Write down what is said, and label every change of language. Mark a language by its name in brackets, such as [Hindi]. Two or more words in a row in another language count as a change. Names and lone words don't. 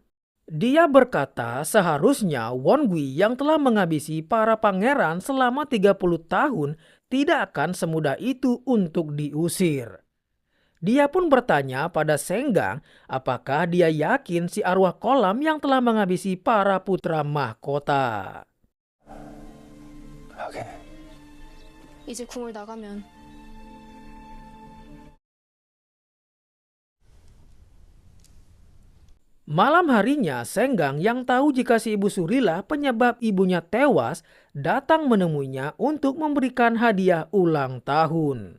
[Indonesian] Dia berkata seharusnya Won-gui yang telah menghabisi para pangeran selama 30 tahun tidak akan semudah itu untuk diusir. Dia pun bertanya pada Senggang apakah dia yakin si arwah kolam yang telah menghabisi para putra mahkota. [Korean] 오케이. 이제 궁을 나가면 [Indonesian] Malam harinya, Senggang yang tahu jika si Ibu Surilah penyebab ibunya tewas datang menemuinya untuk memberikan hadiah ulang tahun.